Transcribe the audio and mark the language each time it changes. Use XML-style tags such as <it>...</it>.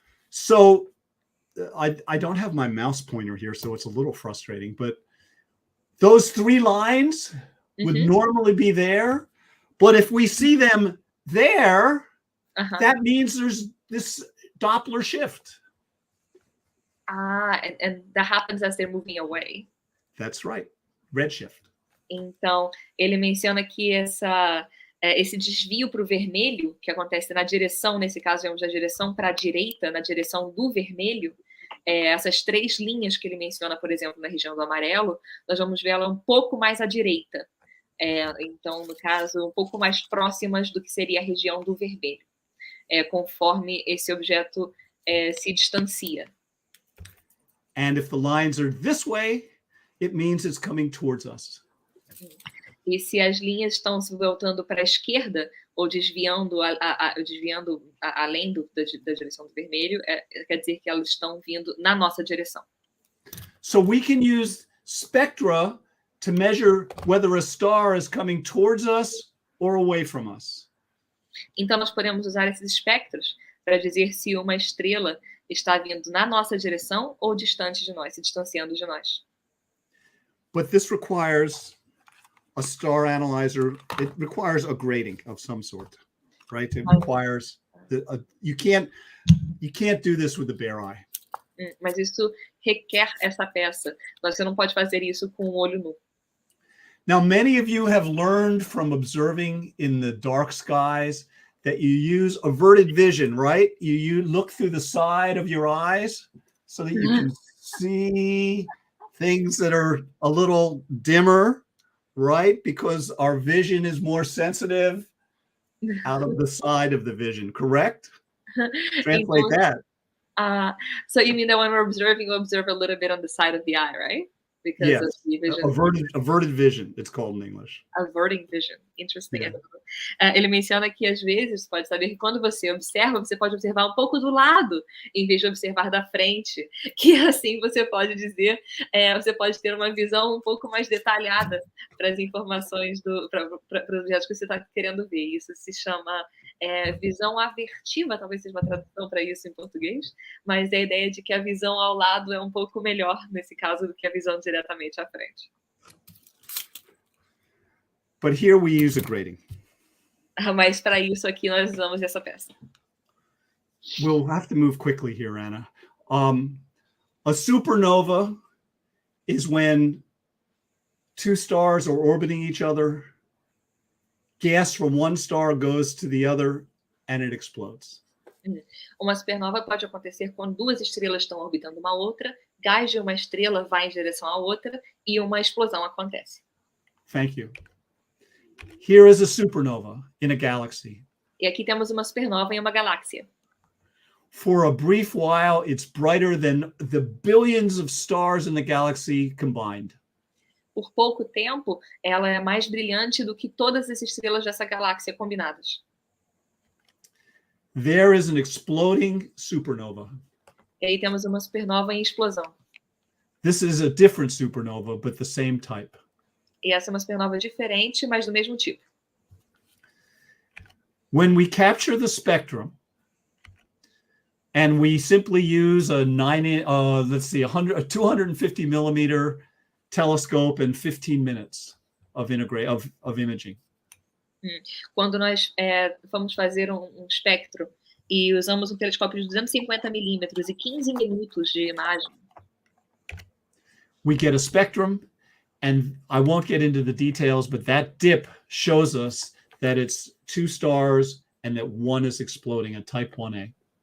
<en>So I don't have my mouse pointer here, so it's a little frustrating, but those three lines would normally be there. But if we see them there, that means there's this Doppler shift. And that happens as they're moving away. That's right. Redshift.</en> <pt>Então, ele menciona que esse desvio para o vermelho, que acontece na direção, nesse caso, vemos a direção para a direita, na direção do vermelho, essas três linhas que ele menciona, por exemplo, na região do amarelo, nós vamos ver ela um pouco mais à direita. Então, no caso, um pouco mais próximas do que seria a região do vermelho, conforme esse objeto se distancia.</pt> <en>And if the lines are this way, it means it's coming towards us.</en> <pt>E se as linhas estão se voltando para a esquerda ou desviando além da direção do vermelho, quer dizer que elas estão vindo na nossa direção.</pt> <en>So we can use spectra to measure whether a star is coming towards us or away from us.</en> <pt>Então nós podemos usar esses espectros para dizer se uma estrela está vindo na nossa direção ou distante de nós, se distanciando de nós.</pt> <en>But this requires a star analyzer. It requires a grating of some sort, right? It requires you can't do this with the bare eye.</en> <pt>Mas isso requer essa peça. Você não pode fazer isso com o olho nu.</pt> <en>Now, many of you have learned from observing in the dark skies that you use averted vision, right? You look through the side of your eyes so that you can see things that are a little dimmer, right? Because our vision is more sensitive out of the side of the vision, correct? Translate that. So you mean that when we're observing, we observe a little bit on the side of the eye, right? Because yes, of the vision. Averted vision, it's called in English. Averting vision, interesting. Yeah.</en> <pt>Ele menciona que às vezes, pode saber que quando você observa, você pode observar um pouco do lado, em vez de observar da frente, que assim você pode dizer, você pode ter uma visão um pouco mais detalhada para as informações, para os objetos que você está querendo ver. Isso se chama visão avertiva, talvez seja uma tradução para isso em português, mas é a ideia de que a visão ao lado é um pouco melhor, nesse caso, do que a visão diretamente à frente.</pt> <en>But here we use a grating.</en> <pt>Mas para isso aqui nós usamos essa peça.</pt> <en>We'll have to move quickly here, Anna. A supernova is when two stars are orbiting each other gas from one star goes to the other and it explodes.</en> <pt>Uma supernova pode acontecer quando duas estrelas estão orbitando uma outra, gás de uma estrela vai em direção à outra e uma explosão acontece.</pt> <en>Thank you. Here is a supernova in a galaxy.</en> <pt>E aqui temos uma supernova em uma galáxia.</pt> <en>For a brief while, it's brighter than the billions of stars in the galaxy combined.</en> <pt>Por pouco tempo, ela é mais brilhante do que todas as estrelas dessa galáxia combinadas.</pt> <en>There is an exploding supernova.</en> <pt>E aí temos uma supernova em explosão.</pt> <en>This is a different supernova, but the same type.</en> <pt>E essa é uma supernova diferente, mas do mesmo tipo.</pt> <en>When we capture the spectrum, and we simply use a 250 millimeter telescope in 15 minutes of imaging.</en> <pt>Quando nós vamos fazer um espectro e usamos um telescópio de 250 milímetros e 15 minutos de imagem,</pt> <en>we get a spectrum, and I won't get into the details, but that dip shows us that it's two stars and that one is exploding, a type 1A.</en>